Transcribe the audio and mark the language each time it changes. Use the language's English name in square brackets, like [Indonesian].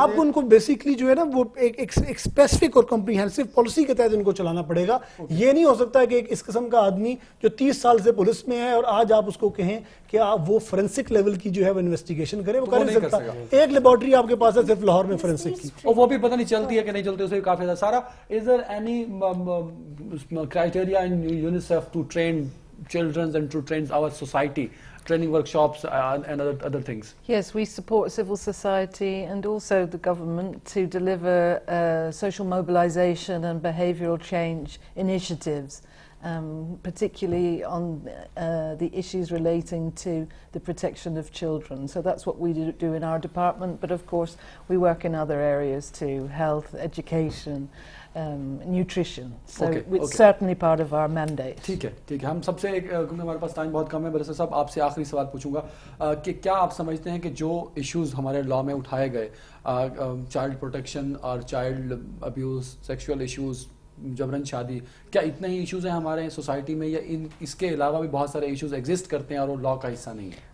[Urdu] آپ ان کو بیسکلی جو ہے نا وہ ایک اسپیسیفک اور کمپریہنسو پالیسی کے تحت ان کو چلانا پڑے گا. یہ نہیں ہو سکتا کہ اس قسم کا آدمی جو 30 سال سے پولیس میں ہے اور آج آپ اس کو کہیں کہ آپ وہ فورینسک لیول کی جو ہے وہ انویسٹیگیشن کریں, وہ کر نہیں سکتا. ایک لیبارٹری آپ کے پاس ہے صرف لاہور میں فورینسک کی, اور وہ بھی پتہ نہیں چلتی ہے کہ نہیں چلتی, اسے کافی زیادہ. [English] سارا, is there any criteria in UNICEF to train children and to train our society, training workshops and other things? Yes, we support civil society and also the government to deliver social mobilisation and behavioural change initiatives. Particularly on the issues relating to the protection of children. So that's what we do in our department, but of course we work in other areas too, health, education, nutrition. So it's certainly part of our mandate. [Urdu] ٹھیک ہے, ٹھیک ہے. ہم سب سے کیونکہ ہمارے پاس time بہت کم ہے, بیرسٹر صاحب آپ سے آخری سوال پوچھوں گا کہ کیا آپ سمجھتے ہیں کہ جو ایشوز ہمارے لا میں اٹھائے گئے, چائلڈ پروٹیکشن اور چائلڈ ابیوز, سیکشول ایشوز, جبرن شادی, کیا اتنے ہی ایشوز ہیں ہمارے سوسائٹی میں, یا اس کے علاوہ بھی بہت سارے ایشوز ایگزسٹ کرتے ہیں اور وہ لا کا حصہ نہیں ہے؟